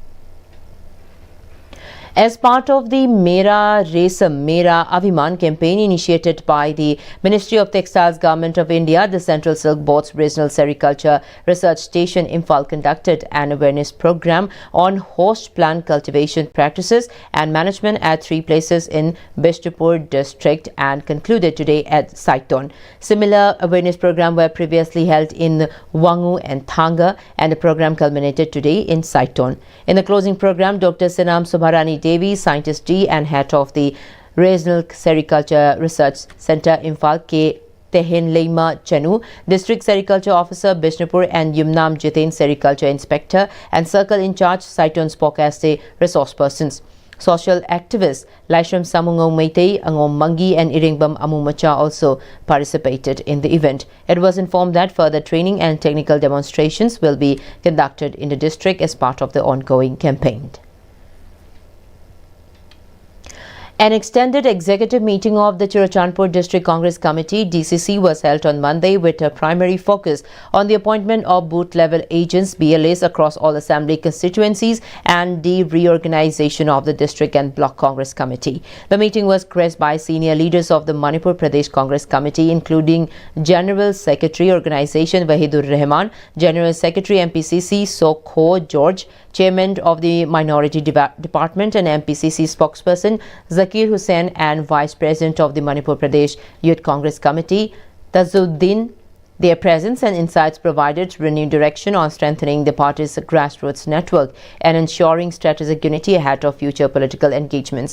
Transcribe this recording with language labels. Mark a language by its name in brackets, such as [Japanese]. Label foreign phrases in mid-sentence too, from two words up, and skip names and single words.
[English] As part of the Mera Resam Mera Abhiman campaign initiated by the Ministry of Textiles Government of India, the Central Silk Board's Regional Sericulture Research Station Imphal conducted an awareness program on host plant cultivation practices and management at 3 places in Bishnupur district and concluded today at Saiton. Similar awareness programs were previously held in Wangu and Thanga, and the program culminated today in Saiton. In the closing program, Dr. Sinam Subharani Devi, Scientist D and Head of the Regional Sericulture Research Center Imphal, K. Tehen Leima Chanu, District Sericulture Officer Bishnupur and Yumnam Jitain Sericulture Inspector and Circle in Charge Saiton spoke as the resource persons. Social activists Laishram Samungong Meitei, Angom Mangi and Iringbam Amumacha also participated in the event. It was informed that further training and technical demonstrations will be conducted in the district as part of the ongoing campaign. An extended executive meeting of the Churachandpur District Congress Committee DCC was held on Monday with a primary focus on the appointment of booth-level agents BLAs across all assembly constituencies and the reorganization of the District and Block Congress Committee. The meeting was graced by senior leaders of the Manipur Pradesh Congress Committee, including General Secretary Organization Wahidur Rahman, General Secretary MPCC Sokho George, Chairman of the Minority Department and MPCC spokesperson Zakir Hussain, and Vice President of the Manipur Pradesh Youth Congress Committee Tazuddin. Their presence and insights provided renewed direction on strengthening the party's grassroots network and ensuring strategic unity ahead of future political engagements.